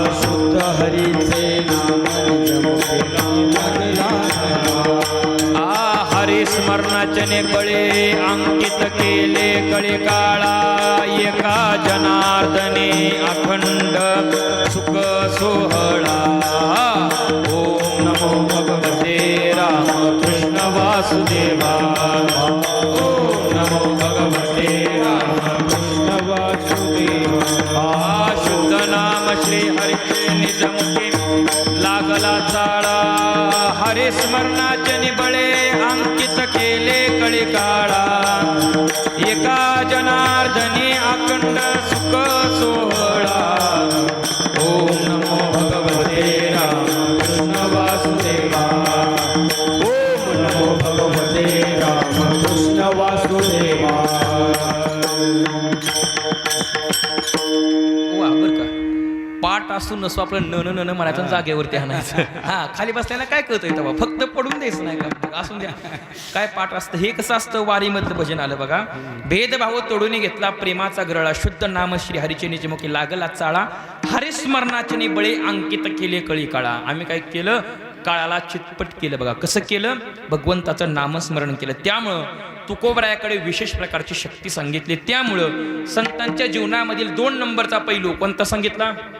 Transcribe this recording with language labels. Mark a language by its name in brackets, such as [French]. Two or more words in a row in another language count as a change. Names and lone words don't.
[Marathi] शुद्ध हरीचे नाम निजमुखी लागला हरिस्मरणाचे बळे अंकित केले कळी काळा एका जनार्दने अखंड सुख सोहळा [Sanskrit] ओम नमो भगवते रामकृष्ण वासुदेवा ओम नमो भगवते [Marathi] रामकृष्ण वासुदेवा शुद्ध नाम श्री हरीचे निजमुखी लागला चाळा हरिस्मरणाचे निबळे अंकित केले कळी काळा एका जनार्दनी अखंड सुख सोहळा [Sanskrit] ओम नमो भगवते रामकृष्ण वासुदेवा ओम नमो भगवते रामकृष्ण वासुदेवा [Marathi] वा बर का पाठ असून नसो आपलं न न न म्हणायचं जागेवरती आणायचं हा खाली बसल्याला काय कळतंय तेव्हा फक्त पडून द्यायचं नाही का असून द्या काय पाठ असतं हे कसं असतं वारीमधलं भजन आलं बघा भेदभाव तोडून घेतला प्रेमाचा गरळा शुद्ध नाम श्री हरीचे निजमुखी लागला चाळा हरिस्मरणाचे बळे अंकित केले कळी काळा आम्ही काय केलं काळाला चितपट केलं बघा कसं केलं भगवंताचं नामस्मरण केलं त्यामुळं तुकोबरायाकडे विशेष प्रकारची शक्ती सांगितली त्यामुळं संतांच्या जीवनामधील 2 नंबरचा पैलू कोणता सांगितला